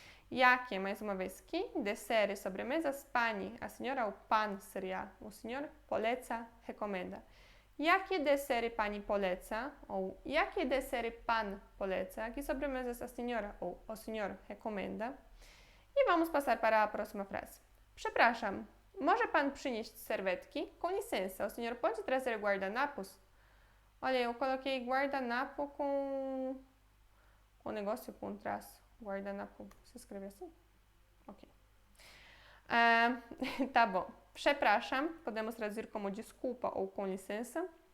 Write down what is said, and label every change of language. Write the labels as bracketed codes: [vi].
[pt] Jakie, mais uma vez, que. Desere, sobremesas. Pani, a senhora, o pan seria o senhor. [pl] Poleca, recomenda. Jakie desery pani poleca? Ou jakie desery pan poleca? [pt] Que sobremesas a senhora ou o senhor recomenda? E vamos passar para a próxima frase. [pl] Przepraszam, może pan przynieść serwetki? [pt] Com licença, o senhor pode trazer guardanapos? Olha, eu coloquei guardanapo com negócio com traço. Guardanapo, se escreve assim? Ok. Tá bom. Przepraszam, podemos traduzir como desculpa ou com licença.